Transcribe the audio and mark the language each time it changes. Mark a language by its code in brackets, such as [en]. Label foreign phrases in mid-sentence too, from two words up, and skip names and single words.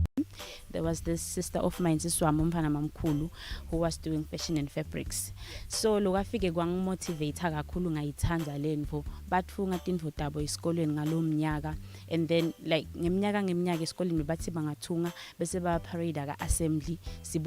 [en] there was this sister of mine, [ss] Siswami umfana mamkhulu, [en] who was doing fashion and fabrics. [ss] So lokafike kwangimotivate kakhulu ngayithanda lento batfunga tintfo tabo esikolweni ngalomnyaka, [en] and then like [ss] ngeminyaka esikolweni bathi bangathunga bese ba parade ka assembly